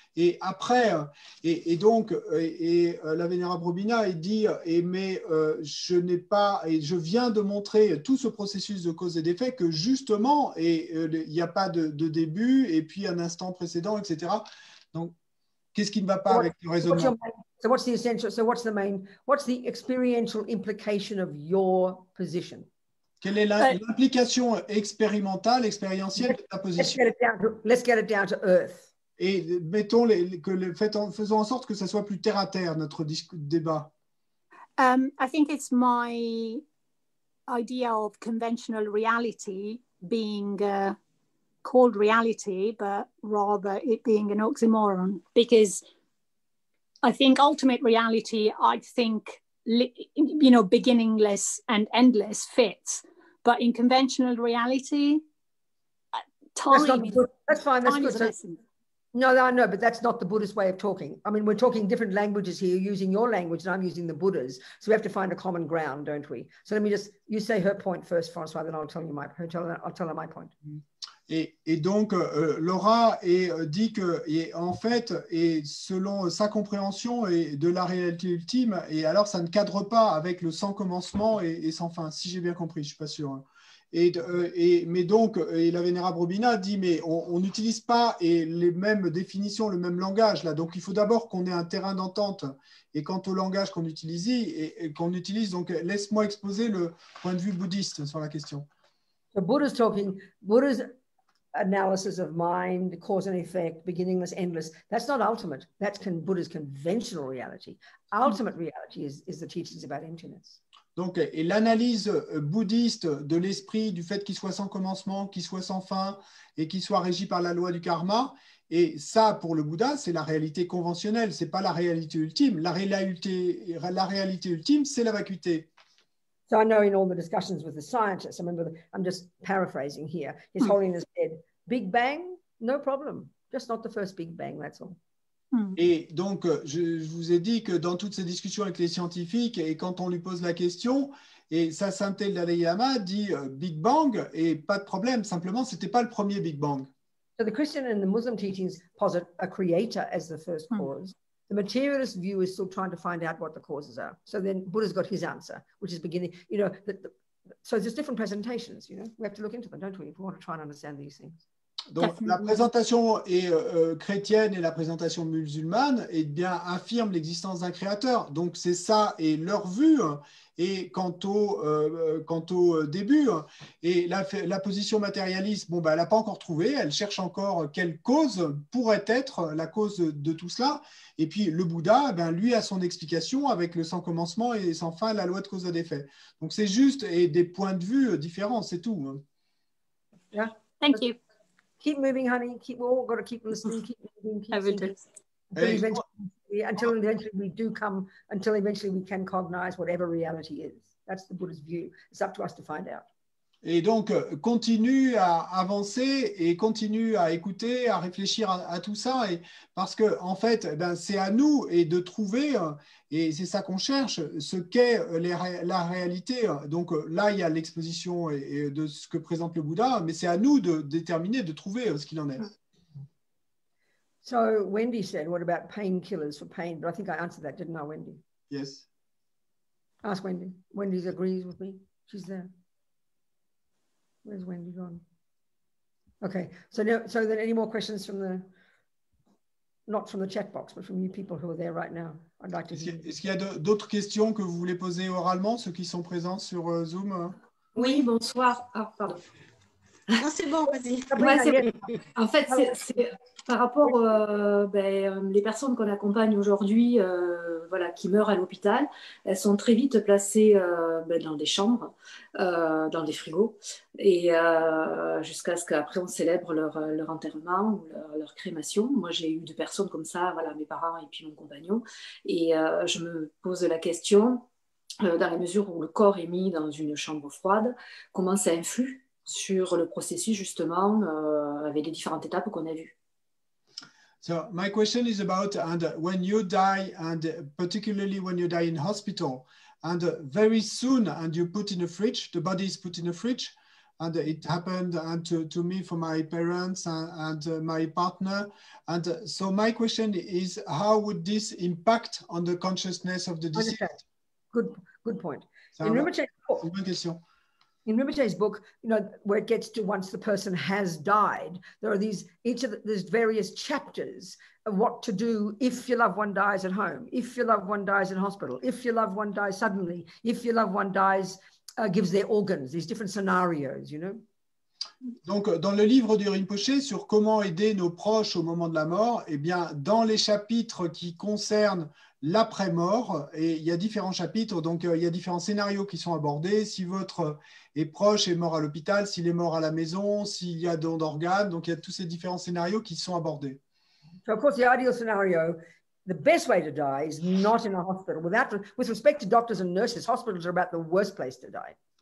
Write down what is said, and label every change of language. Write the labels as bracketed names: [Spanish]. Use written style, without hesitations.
[French] Et après, et donc, la Vénérable Robina, il dit, mais je viens de montrer tout ce processus de cause et d'effet que justement, il n'y a pas de début, et puis un instant précédent, etc. Donc, qu'est-ce qui ne va pas avec le raisonnement? [English] So what's the essential? So what's the experiential implication of your position? [French] Quelle est l'implication expérientielle de ta position? [English] Let's get it down to earth. [French] Et mettons faisons en sorte que ça soit plus terre à terre, notre débat. [English] I think it's my idea of conventional reality being called reality, but rather it being an oxymoron, because I think ultimate reality, I think, beginningless and endless fits, but in conventional reality, time. That's fine. That's good. So, no, but that's not the Buddhist way of talking. I mean, we're talking different languages here, using your language, and I'm using the Buddha's. So we have to find a common ground, don't we? So let me you say her point first, François, then I'll tell her my point. [French] Et donc, Laura dit que, en fait, et selon sa compréhension de la réalité ultime, et alors ça ne cadre pas avec le sans commencement et sans fin, si j'ai bien compris, je ne suis pas sûr. Mais donc, la Vénérable Robina dit, mais on n'utilise pas les mêmes définitions, le même langage là. Donc, il faut d'abord qu'on ait un terrain d'entente. Et quant au langage qu'on utilise, donc laisse-moi exposer le point de vue bouddhiste sur la question. [English] So Buddha's analysis of mind, cause and effect, beginningless, endless. That's not ultimate. That's Buddha's conventional reality. Ultimate reality is the teachings about emptiness. [French] Donc, et l'analyse bouddhiste de l'esprit, du fait qu'il soit sans commencement, qu'il soit sans fin et qu'il soit régi par la loi du karma, et ça, pour le Bouddha, c'est la réalité conventionnelle, c'est pas la réalité ultime. La réalité ultime, c'est la vacuité. [English] So I know in all the discussions with the scientists, I'm just paraphrasing here, His Holiness said, Big Bang, no problem, just not the first Big Bang, that's all. [French] Et donc, je vous ai dit que dans toutes ces discussions avec les scientifiques, et quand on lui pose la question, et sa sainteté le Dalai Lama dit Big Bang, et pas de problème, simplement, c'était pas le premier Big Bang. [English] So the Christian and the Muslim teachings posit a creator as the first cause. The materialist view is still trying to find out what the causes are. So then Buddha's got his answer, which is beginning, so there's different presentations, we have to look into them, don't we, if we want to try and understand these things. [French] Donc, la présentation chrétienne et la présentation musulmane bien, affirment l'existence d'un créateur. Donc, c'est ça et leur vue. Et quant au début, et la position matérialiste, bon, ben, elle n'a pas encore trouvé. Elle cherche encore quelle cause pourrait être la cause de tout cela. Et puis, le Bouddha, ben, lui, a son explication avec le sans commencement et sans fin, la loi de cause à d'effet. Donc, c'est juste et des points de vue différents, c'est tout. [English] Yeah. Thank you. Keep moving, honey. We've all got to keep listening, keep moving, keep thinking. Until eventually we do come, until eventually we can cognize whatever reality is. That's the Buddha's view. It's up to us to find out. [French] Et donc, continue à avancer et continue à écouter, à réfléchir à tout ça. Et parce que, en fait, ben, c'est à nous et de trouver, et c'est ça qu'on cherche, ce qu'est la réalité. Donc là, il y a l'exposition de ce que présente le Bouddha, mais c'est à nous de déterminer, de trouver ce qu'il en est. [English] So Wendy said, what about painkillers for pain? But I think I answered that, didn't I, Wendy? Yes. Ask Wendy. Wendy agrees with me. She's there. Where's Wendy gone? Okay, so then any more questions from not from the chat box, but from you people who are there right now? I'd like to hear. [French] Est-ce qu'il y a d'autres questions que vous voulez poser oralement, ceux qui sont présents sur Zoom? Oui, bonsoir. Ah, pardon. Non, c'est bon, vas-y. Ouais, en fait, c'est par rapport les personnes qu'on accompagne aujourd'hui, voilà, qui meurent à l'hôpital, elles sont très vite placées dans des chambres, dans des frigos, et jusqu'à ce qu'après on célèbre leur enterrement ou leur crémation. Moi, j'ai eu 2 personnes comme ça, voilà, mes parents et puis mon compagnon, et je me pose la question, dans la mesure où le corps est mis dans une chambre froide, comment ça influe sur le processus justement avec les différentes étapes qu'on a vues. [English] So my question is about when you die, and particularly when you die in hospital, and very soon, and you put in a fridge, the body is put in a fridge, and it happened to me, for my parents and my partner. And so my question is, how would this impact on the consciousness of the deceased? Good point. [French] C'est une bonne question. [English] In Rinpoche's book, where it gets to once the person has died, there are there's various chapters of what to do if your loved one dies at home, if your loved one dies in hospital, if your loved one dies suddenly, if your loved one dies, gives their organs, these different scenarios, [French] Donc, dans le livre du Rinpoché sur comment aider nos proches au moment de la mort, eh bien, dans les chapitres qui concernent l'après-mort, et il y a différents chapitres, donc il y a différents scénarios qui sont abordés. Si votre proche est mort à l'hôpital, s'il est mort à la maison, s'il y a don d'organes, donc il y a tous ces différents scénarios qui sont abordés. [English] So, of course, the ideal scenario, the best way to die is not in a hospital. With respect to doctors and nurses, hospitals are about the worst place to die.